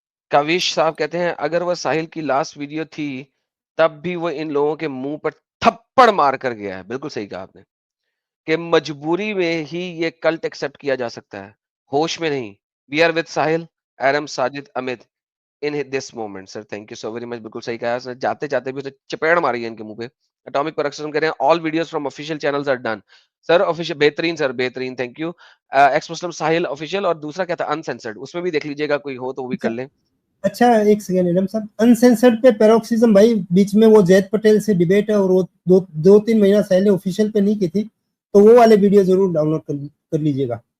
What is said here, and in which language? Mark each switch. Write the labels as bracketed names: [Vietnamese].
[Urdu] کاویش صاحب کہتے ہیں اگر وہ ساحل کی لاسٹ ویڈیو تھی تب بھی وہ ان لوگوں کے منہ پر تھپڑ مار کر گیا ہے. بالکل صحیح کہا آپ نے کہ مجبوری میں ہی یہ کلٹ ایکسپٹ کیا جا سکتا ہے, ہوش میں نہیں. [English] We are with Sahil, Iram, Sajid, Amit in this moment sir, thank you so very much. [Urdu] بالکل صحیح کہا, جاتے جاتے بھی اسے چپیڑ ماری ہے ان کے منہ پہ. [English] atomic پرکسن [Urdu] کہہ رہے ہیں [English] all videos from official channels are done. [Urdu] Sir official بہترین, سر بہترین, thank you. X Muslim Sahil official, اور دوسرا کیا تھا uncensored, اس میں بھی دیکھ لیجیے گا, کوئی ہو تو وہ بھی کر لیں. اچھا ایک سیکنڈ ایڈم صاحب, انسینسرڈ پہ پیروکسزم بھائی بیچ میں وہ زید پٹیل سے ڈیبیٹ ہے, اور وہ 2-3 مہینہ ساحل نے آفیشیل پہ نہیں کی تھی, تو وہ والے ویڈیو ضرور ڈاؤن لوڈ کر لیجیے گا.